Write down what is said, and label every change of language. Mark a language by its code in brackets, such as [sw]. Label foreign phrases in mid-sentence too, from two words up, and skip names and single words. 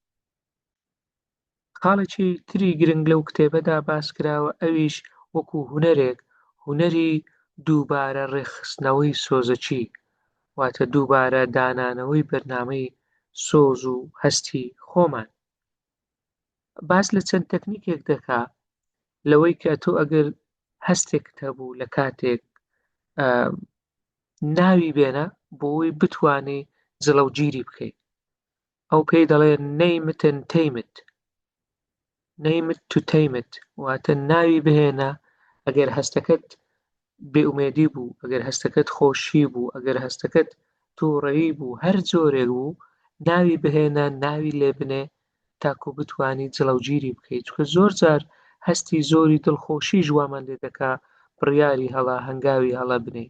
[ckb] خاڵێکی تری گرنگ لەو کتێبەدا باس کراوە، ئەویش وەکو هونەرێک، هونەری دووبارە ڕێکخستنەوەی سۆزەچی، واتە دووبارە دانانەوەی بەرنامەی سۆز و هەستی خۆمان. باس لە چەند تەکنیکێک دەکا لەوەی کە تۆ ئەگەر هەستێکت هەبوو لە کاتێک ناوی بێنە بۆ ئەوەی بتوانی جڵەوگیری بکەیت. ئەو پێی دەڵێ [en] name it and tame it. name it to tame it، [ckb] واتە ناوی بهێنە ئەگەر هەستەکەت بێئومێدی بوو، ئەگەر هەستەکەت خۆشی بوو، ئەگەر هەستەکەت تووڕەیی بوو، هەر جۆرێک بوو ناوی بهێنە، ناوی لێ بنێ تاکو بتوانی جڵەوگیری بکەیت. چونکە زۆر جار هەستی زۆری دڵخۆشی ژوامان لێ دەکا بڕیاری هەڵا هەنگاوی هەڵە بنێ.